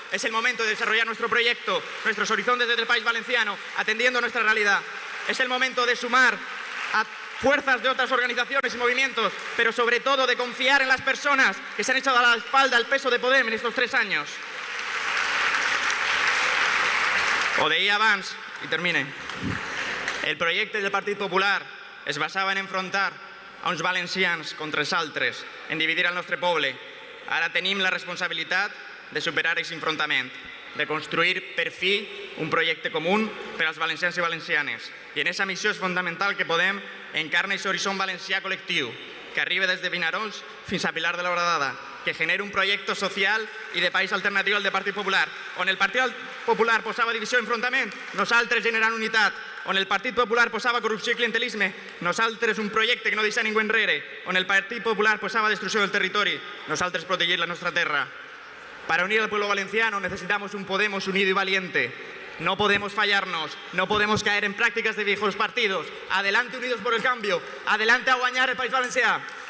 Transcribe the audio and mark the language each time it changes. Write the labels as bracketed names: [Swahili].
[Spanish] Es el momento de desarrollar nuestro proyecto, nuestros horizontes desde el País Valenciano, atendiendo a nuestra realidad. Es el momento de sumar a fuerzas de otras organizaciones y movimientos, pero sobre todo de confiar en las personas que se han echado a la espalda el peso de Podem en estos 3 años. [Catalan] Ho deia abans, i termine, el projecte del Partit Popular es basava en enfrontar a uns valencians contra els altres, en dividir el nostre poble. Ara tenim la responsabilitat de superar aquest enfrontament, de construir per fi un projecte comú per als valencians i valencianes. I en aquesta missió és fonamental que Podem encarni aquest horitzó valencià col·lectiu, que arriba des de Vinaròs fins a Pilar de la Horadada, que generi un projecte social i de país alternatiu al del Partit Popular. On el Partit Popular posava divisió i enfrontament, nosaltres generant unitat. On el Partit Popular posava corrupció i clientelisme, nosaltres un projecte que no deixa ningú enrere. On el Partit Popular posava destrucció del territori, nosaltres protegir la nostra terra. [Spanish] Para unir al pueblo valenciano necesitamos un Podemos unido y valiente. No podemos fallarnos, no podemos caer en prácticas de viejos partidos. Adelante unidos por el cambio, adelante [Catalan] a guanyar el País Valencià.